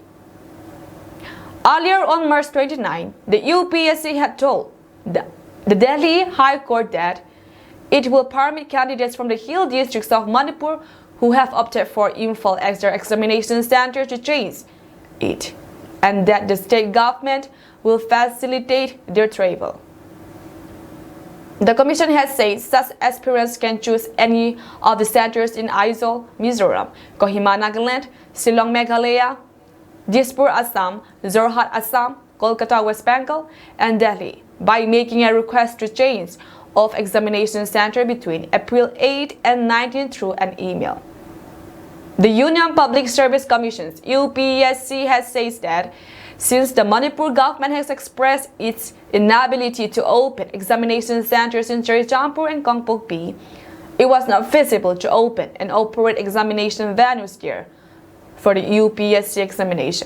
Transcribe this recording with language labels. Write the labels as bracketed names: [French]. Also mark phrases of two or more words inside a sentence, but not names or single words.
[English] Earlier on March 29, the UPSC had told the Delhi High Court that it will permit candidates from the hill districts of Manipur who have opted for Imphal as their examination center to change it, and that the state government will facilitate their travel. The commission has said such aspirants can choose any of the centers in Aizawl, Mizoram, Kohima, Nagaland, Shillong, Meghalaya, Dispur, Assam, Jorhat, Assam, Kolkata, West Bengal, and Delhi by making a request to change of examination center between April 8 and 19 through an email. The Union Public Service Commission's UPSC has said that since the Manipur government has expressed its inability to open examination centers in Charichampur and Kongpokpi, it was not feasible to open and operate examination venues there for the UPSC examination.